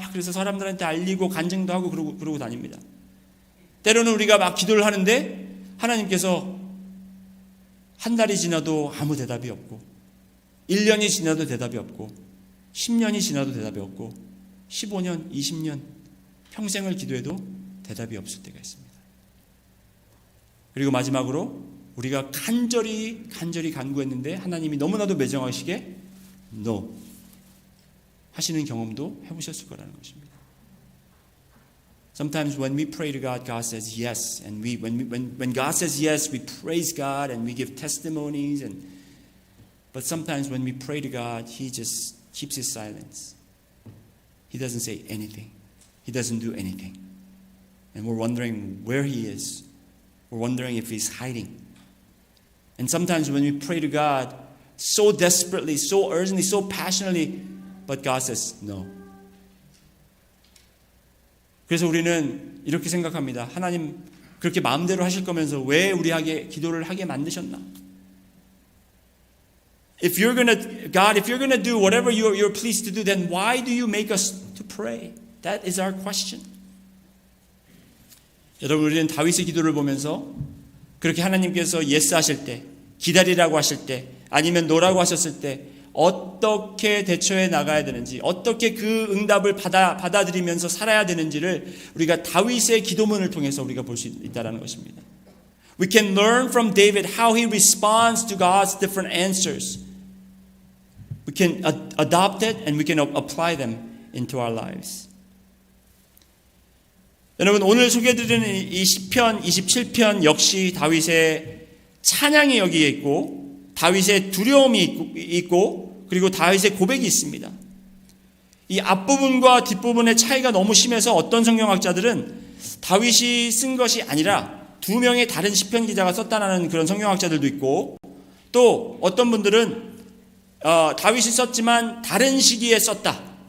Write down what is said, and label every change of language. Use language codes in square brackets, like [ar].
[ko] 막 그래서 사람들한테 알리고 간증도 하고 그러고 다닙니다. 때로는 우리가 막 기도를 하는데 하나님께서 한 달이 지나도 아무 대답이 없고 1년이 지나도 대답이 없고 10년이 지나도 대답이 없고 15년, 20년 평생을 기도해도 대답이 없을 때가 있습니다. 그리고 마지막으로 우리가 간절히 간구했는데 하나님이 너무나도 매정하시게 [en] No [ko] 하시는 경험도 해보셨을 거라는 것입니다. [en] Sometimes when we pray to God, God says yes, and when God says yes, we praise God and we give testimonies. But sometimes when we pray to God, He just keeps His silence. He doesn't say anything. He doesn't do anything, and we're wondering where He is. We're wondering if He's hiding. And sometimes when we pray to God, so desperately, so urgently, so passionately, but God says no. [ko] 그래서 우리는 이렇게 생각합니다. 하나님 그렇게 마음대로 하실 거면서 왜 우리에게 기도를 하게 만드셨나? [en] If you're gonna do whatever you're pleased to do, then why do you make us to pray? That is our question. [ko] 여러분, 우리는 다윗의 기도를 보면서 그렇게 하나님께서 [en] yes [ko] 하실 때, 기다리라고 하실 때, 아니면 노라고 하셨을 때 어떻게 대처해 나가야 되는지, 어떻게 그 응답을 받아들이면서 살아야 되는지를 우리가 다윗의 기도문을 통해서 우리가 볼 수 있다는 것입니다. [en] We can learn from David how he responds to God's different answers. We can adopt it and we can apply them into our lives. [ko] 여러분, 오늘 소개해드리는 이 시편 27편 역시 다윗의 찬양이 여기에 있고 다윗의 두려움이 있고 그리고 다윗의 고백이 있습니다. 이 앞부분과 뒷부분의 차이가 너무 심해서 어떤 성경학자들은 다윗이 쓴 것이 아니라 두 명의 다른 시편 기자가 썼다는 그런 성경학자들도 있고, 또 어떤 분들은 다윗이 썼지만 다른 시기에 썼다.